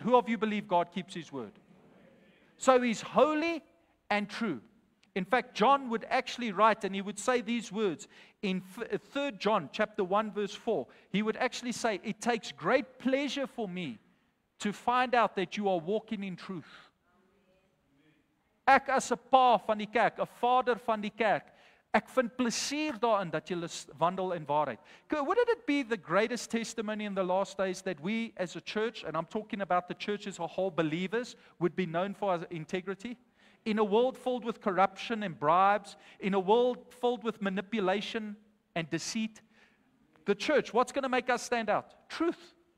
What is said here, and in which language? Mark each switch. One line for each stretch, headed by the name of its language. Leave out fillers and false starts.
English: Who of you believe God keeps His word? So He's holy and true. In fact, John would actually write, and he would say these words in 3 John chapter 1 verse 4. He would actually say, it takes great pleasure for me to find out that you are walking in truth.
Afrikaans: Ek as 'n pa van die kerk, 'n vader van die kerk, ek vind plesier daarin dat julle wandel in waarheid.
English: Wouldn't it be the greatest testimony in the last days that we as a church, and I'm talking about the church as a whole, believers, would be known for our integrity? In a world filled with corruption and bribes, in a world filled with manipulation and deceit, the church, what's going to make us stand out? Truth.